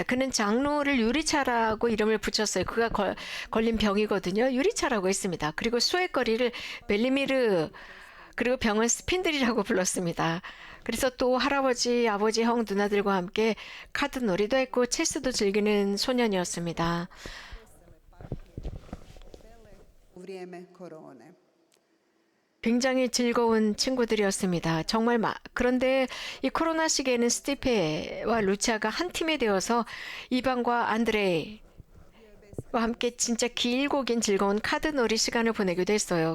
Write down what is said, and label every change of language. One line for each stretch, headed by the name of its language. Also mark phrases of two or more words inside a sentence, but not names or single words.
Korean: 그는 장르를 유리차라고 이름을 붙였어요. 그가 걸린 병이거든요. 유리차라고 했습니다. 그리고 수액거리를 벨리미르 그리고 병은 스핀들이라고 불렀습니다. 그래서 또 할아버지, 아버지, 형, 누나들과 함께 카드 놀이도 했고 체스도 즐기는 소년이었습니다.
Croatian: U vrijeme korone.
Korean: 굉장히 즐거운 친구들이었습니다. 정말 그런데 이 코로나 시기에는 스티페와 루치아가 한 팀이 되어서 이방과 안드레와 함께 진짜 길고 긴 즐거운 카드놀이 시간을 보내기도 했어요.